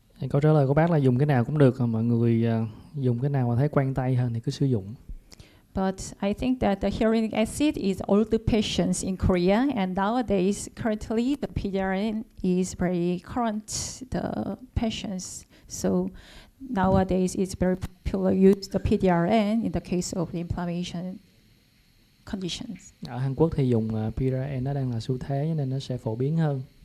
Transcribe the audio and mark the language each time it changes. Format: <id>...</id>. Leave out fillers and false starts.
<vi>Câu trả lời của bác là dùng cái nào cũng được, mọi người dùng cái nào mà thấy quen tay hơn thì cứ sử dụng.</vi> <en>But I think that the hyaluronic acid is older patients in Korea, and nowadays, currently, the PDRN is very current, the patients. So nowadays, it's very popular to use the PDRN in the case of the inflammation conditions.</en> <vi>Ở Hàn Quốc thì dùng PDRN nó đang là xu thế nên nó sẽ phổ biến hơn.</vi>